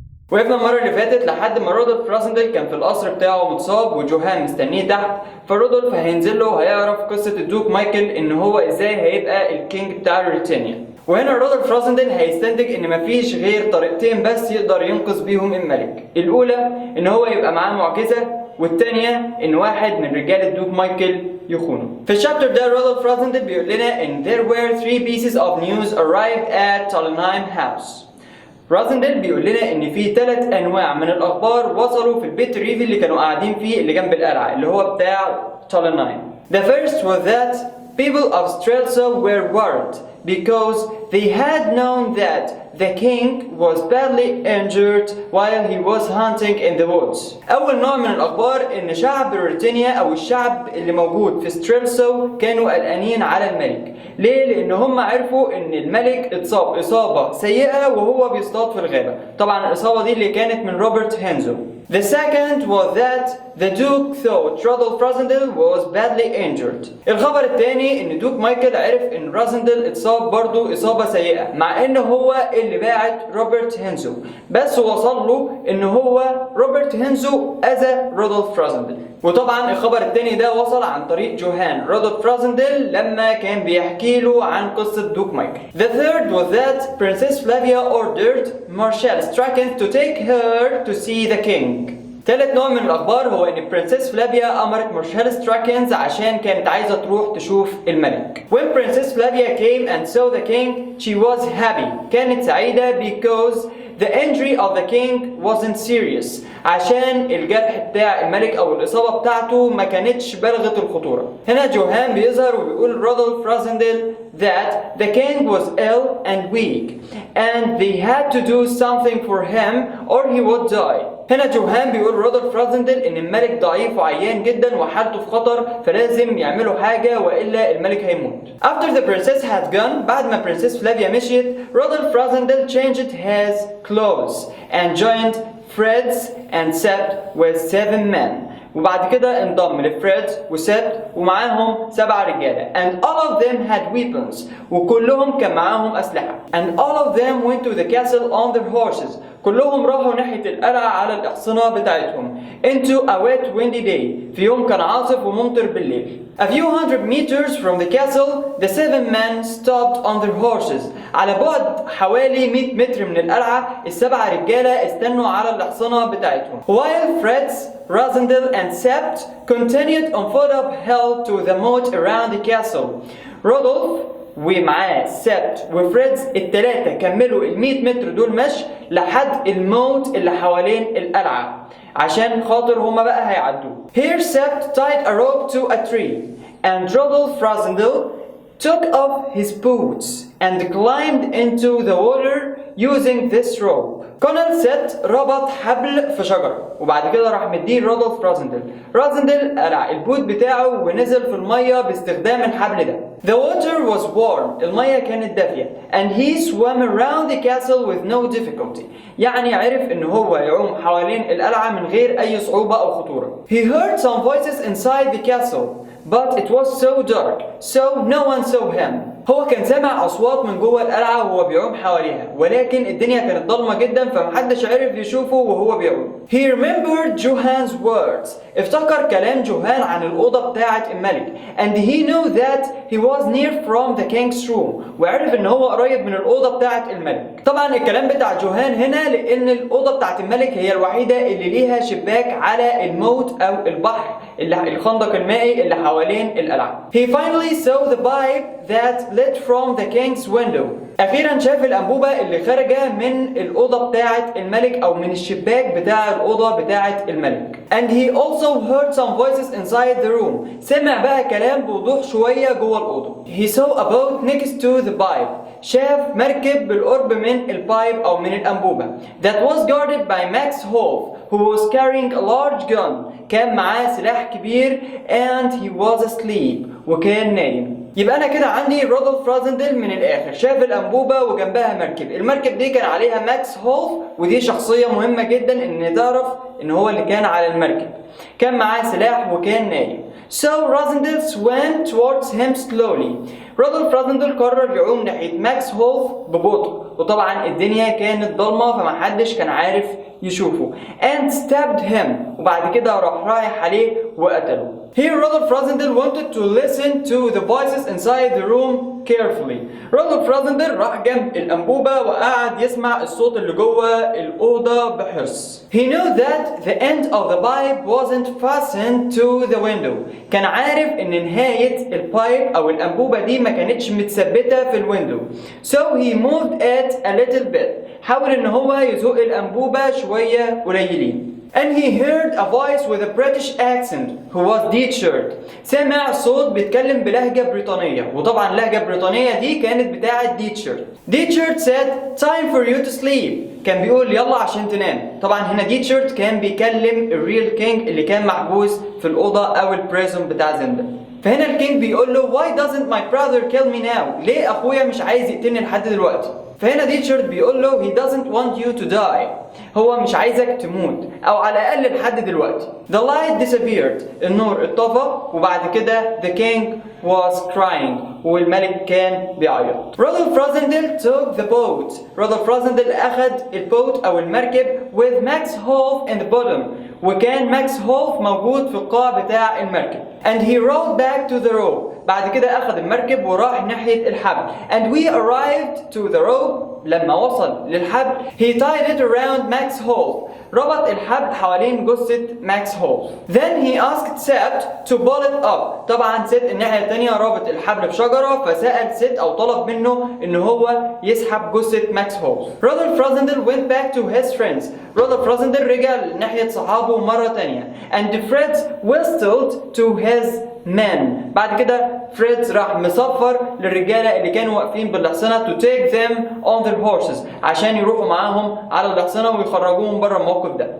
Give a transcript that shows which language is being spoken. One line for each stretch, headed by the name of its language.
Arabic: وقفنا المره اللي فاتت لحد ما رودولف راسندل كان في القصر بتاعه متصاب وجوهان مستنيه تحت، فرودولف هينزل له وهيعرف قصه الدوك مايكل ان هو ازاي هيبقى الكينج بتاع روريتانيا. وهنا رودولف راسندل هيستنتج ان مفيش غير طريقتين بس يقدر ينقذ بيهم الملك، الاولى ان هو يبقى معاه معجزه، والتانية ان واحد من رجال الدوك مايكل يخونه. في الشابتر ده رودولف راسندل بيقول لنا ان
English: there were 3 pieces of news arrived at Tallene house.
Arabic: راسندل بيقول لنا ان في 3 انواع من الاخبار وصلوا في البيت الريفي اللي كانوا قاعدين فيه اللي جنب القلعه اللي هو بتاع تاليناين.
English: The first was that people of Strelso were worried because they had known that the king was badly injured while he was hunting in the woods.
Arabic: أول نوع من الأخبار إن شعب روريتانيا أو الشعب اللي موجود في ستريلسو كانوا قلقانين على الملك. ليه؟ لأن هم عرفوا إن الملك اتصاب إصابة سيئة وهو بيصطاد في الغابة. طبعا الإصابة دي اللي كانت من روبرت هينزو.
English: The second was that the Duke thought Rodolph Rasendel was badly injured.
Arabic: الخبر الثاني إن دوك مايكل عرف إن راسندل اتصاب برضو إصابة سيئة مع إن هو اللي باعت روبرت هينزو، بس وصل له إن هو روبرت هينزو أذى رودولف راسندل. وطبعا الخبر الثاني ده وصل عن طريق جوهان رودولف راسندل لما كان بيحكي له عن قصة دوك مايكل.
English: The third was that Princess Flavia ordered Marshal Strachan to take her to see the king.
Arabic: ثالث نوع من الأخبار هو إن برنسس فلافيا أمرت مارشال ستراكنز عشان كانت عايزة تروح تشوف الملك.
English: When Princess Flavia came and saw the king, she was happy.
Arabic: كانت سعيدة
English: because the injury of the king wasn't serious.
Arabic: عشان الجرح بتاع الملك أو الإصابة بتاعته ما كانتش بالغة الخطورة. هنا جوهان بيظهر وبيقول
English: رودولف راسندل that the king was ill and weak and they had to do something for him or he would die.
Arabic: هنا جوهان بيقول رودولف راسندل ان الملك ضعيف وعيان جدا وحالته في خطر فلازم يعملوا حاجه والا الملك هيموت.
English: After the princess had gone,
Arabic: بعد ما برنسس فلافيا مشيت،
English: رودولف راسندل changed his clothes and joined Fred's and Sept with 7 men.
Arabic: وبعد كده انضم لفريد وسبت ومعاهم 7 رجاله.
English: And all of them had weapons.
Arabic: وكلهم كان معاهم أسلحة.
English: And all of them went to the castle on their horses.
Arabic: كلهم راحوا ناحية القلعة على الأحصنة بتاعتهم.
English: Into a wet windy day.
Arabic: في يوم كان عاصف وممطر بالليل.
English: A few hundred meters from the castle, the 7 men stopped on their horses.
Arabic: على بعد حوالي 100 متر من القلعة، ال7 رجالة استنوا على الأحصنة بتاعتهم.
English: While Fritz, Rasendel and Sept continued on foot uphill to the moat around the castle.
Arabic: رودولف ومعاه سبت وفريدز الثلاثة كملوا ال100 متر دول مشي لحد الموت اللي حوالين القلعة عشان خاطر هما بقى هيعدوا.
English: Here Sept tied a rope to a tree and Rodolph Rasendel took off his boots and climbed into the water using this rope.
Arabic: كونال ست ربط حبل في شجرة وبعد كده راح مديه رودولف راسندل. راسندل قلع البوت بتاعه ونزل في المية باستخدام الحبل ده.
English: The water was warm.
Arabic: المية كانت دافية.
English: And he swam around the castle with no difficulty.
Arabic: يعني عرف ان هو يعوم حوالين القلعة من غير اي صعوبة او خطورة.
English: He heard some voices inside the castle. But it was so dark, so no one saw him.
Arabic: هو كان سامع أصوات من جوه القلعة وهو بيعوم حواليها، ولكن الدنيا كانت ضلمة جدا فمحدش عرف يشوفه وهو بيعوم.
English: He remembered Johan's words.
Arabic: افتكر كلام جوهان عن الأوضة بتاعة الملك.
English: And he knew that he was near from the king's room.
Arabic: وعرف إن هو قريب من الأوضة بتاعة الملك. طبعا الكلام بتاع جوهان هنا لأن الأوضة بتاعة الملك هي الوحيدة اللي ليها شباك على الموت أو البحر الخندق المائي اللي حوالين القلعة.
English: He finally saw the pipe that lit from the king's window.
Arabic: أخيرا شاف الأنبوبة اللي خارجة من الأوضة بتاعة الملك أو من الشباك بتاع الأوضة بتاعة الملك.
English: And he also heard some voices inside the room.
Arabic: سمع بقى كلام بوضوح شوية جوه الأوضة.
English: He saw a boat next to the pipe.
Arabic: شاف مركب بالقرب من البايب أو من الأنبوبة.
English: That was guarded by Max Wolf, who was carrying a large gun.
Arabic: كان معاه سلاح كبير
English: and he was asleep.
Arabic: وكان نايم. يبقى انا كده عندي رودولف راسندل من الاخر شاف الانبوبه وجنبها مركب. المركب دي كان عليها ماكس هولف ودي شخصيه مهمه جدا ان تعرف ان هو اللي كان على المركب. كان معاه سلاح وكان نايم.
English: So Rosendil swam towards him slowly.
Arabic: رودولف رازندل قرر يعوم ناحية ماكس هولف ببطء، وطبعا الدنيا كانت ضلمة فمحدش كان عارف يشوفه.
English: And stabbed him.
Arabic: وبعد كده رايح عليه وقتله.
English: Here Rodolph Rosendil wanted to listen to the voices inside the room carefully.
Arabic: رودولف رازندل راح جنب الأنبوبة وقعد يسمع الصوت اللي جوه الأوضة بحرص.
English: He knew that the end of the pipe wasn't fastened to the window.
Arabic: كان عارف إن نهاية البايب أو الأنبوبة دي ما كانتش متثبتة في الويندو.
English: So he moved it a little bit.
Arabic: حاول إن هو يزق الأنبوبة شوية قليلين.
English: And he heard a voice with a British accent who was teacher.
Arabic: سمع صوت بيتكلم بلهجة بريطانية، وطبعا اللهجة البريطانية دي كانت بتاعة teacher.
English: Teacher said time for you to sleep.
Arabic: كان بيقول يلا عشان تنام. طبعا هنا teacher كان بيكلم الريل كينج اللي كان محبوس في الأوضة أو البريزون بتاع زندا. فهنا الكينج بيقول له
English: why doesn't my brother kill me now؟
Arabic: ليه أخويا مش عايز يقتلني لحد دلوقتي؟ فهنا تيتشر بيقول له
English: he doesn't want you to die.
Arabic: هو مش عايزك تموت أو على الأقل لحد دلوقتي.
English: The light disappeared.
Arabic: النور اتطفى وبعد كده
English: the king was crying
Arabic: والملك كان بيعيط.
English: Rudolf Rassendyll took the boat.
Arabic: رودولف رازندل أخذ البوت أو المركب
English: with Max Holf in the bottom.
Arabic: وكان ماكس هولف موجود في القاع بتاع المركب.
English: And he rowed back to the rope.
Arabic: بعد كده أخذ المركب وراح ناحية الحبل.
English: And we arrived to the rope.
Arabic: لما وصل للحبل
English: he tied it around Max Holf.
Arabic: ربط الحبل حوالين جثة ماكس هولف.
English: Then he asked Sept to pull it up.
Arabic: طبعا سيت الناحية التانية رابط الحبل بشجرة، فسأل سيت أو طلب منه إن هو يسحب جثة ماكس هولف.
English: Rudolf Rassendyll went back to his friends.
Arabic: رودولف رازندل رجع ناحية صحابه مرة تانية.
English: And Fred whistled to his men.
Arabic: بعد كده فريدز راح مصفر للرجالة اللي كانوا واقفين بالحصنة
English: to take them on their horses
Arabic: عشان يروحوا معاهم على الحصنة ويخرجوهم بره الموقف ده.